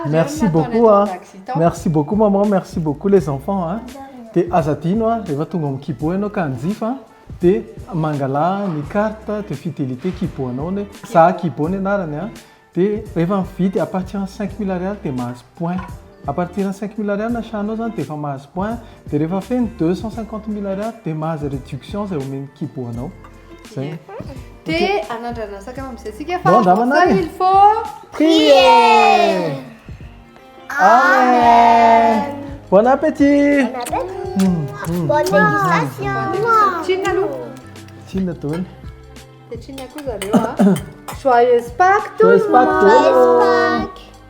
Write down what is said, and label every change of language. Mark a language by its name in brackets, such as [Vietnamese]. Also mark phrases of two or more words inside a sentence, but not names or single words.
[French] Merci beaucoup Merci beaucoup maman, merci beaucoup les enfants [Malagasy] Dia aza adino rehefa tonga amin'ny kibo ianao ka hanjifa dia mangala ny [French] carte de fidélité [Malagasy] kiboanao ny za kibo ny anarany dia rehefa mividy [French] à partir de [Malagasy] 5000 ariary dia mahazo point. [French] À partir de [Malagasy] 5000 ariary na chanao zany dia efa mahazo point. Dia rehefa feny 250 000 ariary dia mahazo réduction zay omeny kiboanao. Zay. Dia anandrana sakafo amin'izay tsika [French] Bon, fa il faut Prier. Amen. Bon appétit. Bonne dégustation. [Malagasy] Tsinona aloha. Tsinona toany. Dia tsinona koa zareo [French] Joyeuse Pâques tout Joyeuse le Pâques, monde. Joyeuse Pâques.